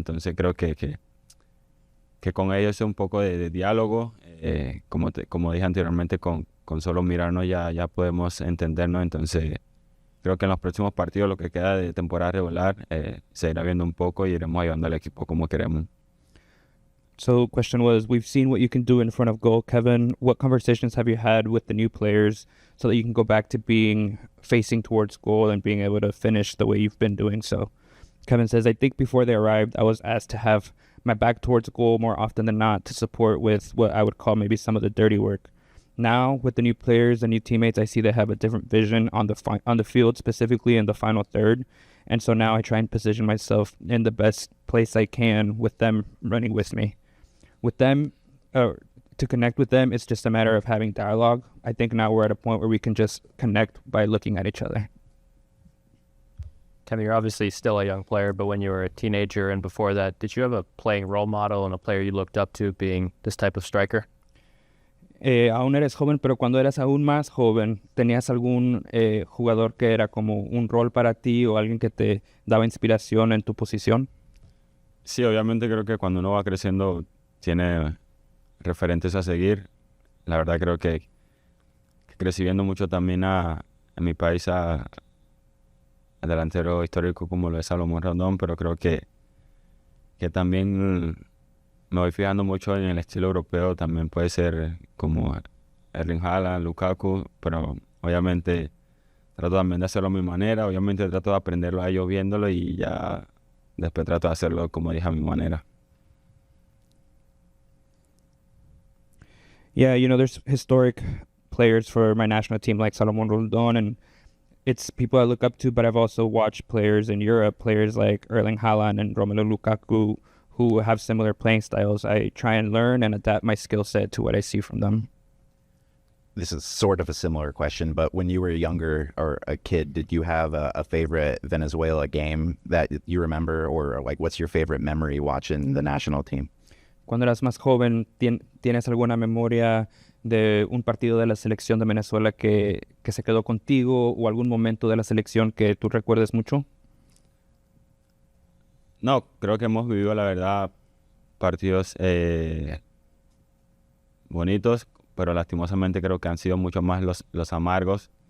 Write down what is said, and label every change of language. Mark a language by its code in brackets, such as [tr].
[es] Entonces creo que con ellos es un poco de diálogo. Como dije anteriormente, con solo mirarnos ya podemos entendernos. Entonces creo que en los próximos partidos, lo que queda de temporada regular, se irá viendo un poco y iremos ayudando al equipo como queremos. [en] So question was, we've seen what you can do in front of goal, Kevin. What conversations have you had with the new players so that you can go back to facing towards goal and being able to finish the way you've been doing so? Kevin says, I think before they arrived, I was asked to have my back towards goal more often than not to support with what I would call maybe some of the dirty work. Now, with the new players and new teammates, I see they have a different vision on the field, specifically in the final third. And so now I try and position myself in the best place I can with them running with me. With them, to connect with them, it's just a matter of having dialogue. I think now we're at a point where we can just connect by looking at each other. Kevin, you're obviously still a young player, but when you were a teenager and before that, did you have a playing role model and a player you looked up to being this type of striker? [es] Aún eres joven, pero cuando eras aún más joven, ¿tenías algún jugador que era como un rol para ti o alguien que te daba inspiración en tu posición? Sí, obviamente creo que cuando uno va creciendo tiene referentes a seguir. La verdad creo que crecí viendo mucho también en mi país al delantero histórico como lo es Salomón Rondón, pero creo que también me voy fijando mucho en el estilo europeo. También puede ser como Erling Haaland, Lukaku, pero obviamente trato también de hacerlo a mi manera. Obviamente trato de aprenderlo a ellos viéndolo y ya después trato de hacerlo, como dije, a mi manera. [en] Yeah, there's historic players for my national team like Salomón Rondón, and it's people I look up to, but I've also watched players in Europe, players like Erling Haaland and Romelu Lukaku, who have similar playing styles. I try and learn and adapt my skill set to what I see from them. This is sort of a similar question, but when you were younger or a kid, did you have a favorite Venezuela game that you remember, or like what's your favorite memory watching the national team? [es] Cuando eras más joven, ¿tienes alguna memoria de un partido de la selección de Venezuela que se quedó contigo o algún momento de la selección que tú recuerdes mucho? No, creo que hemos vivido, la verdad, partidos bonitos, pero lastimosamente creo que han sido mucho más los amargos.